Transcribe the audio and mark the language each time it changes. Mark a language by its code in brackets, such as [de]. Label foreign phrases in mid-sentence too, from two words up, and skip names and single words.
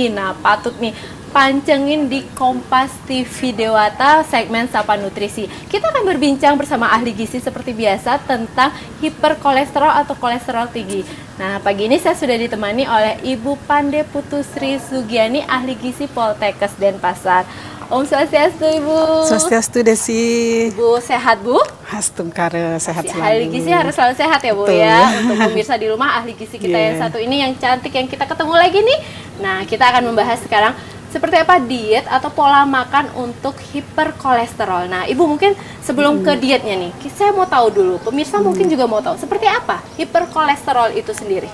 [id] Nah, patut nih pancengin di Kompas TV Dewata segmen Sapa Nutrisi. Kita akan berbincang bersama ahli gizi seperti biasa tentang hiperkolesterol atau kolesterol tinggi. Nah, pagi ini saya sudah ditemani oleh Ibu Pande Putusri Sugiani, ahli gizi Poltekkes Denpasar. Om Swastiastu, Ibu. Swastiastu, Desi. Bu, sehat, Bu? Hastungkara, sehat selalu. Ahli gizi harus selalu sehat ya, Bu. Betul. Ya. Untuk pemirsa di rumah, ahli gizi kita yang satu ini yang cantik yang kita ketemu lagi nih. Nah, kita akan membahas sekarang seperti apa diet atau pola makan untuk hiperkolesterol. Nah, Ibu mungkin sebelum ke dietnya nih, saya mau tahu dulu, pemirsa mungkin juga mau tahu, seperti apa hiperkolesterol itu sendiri?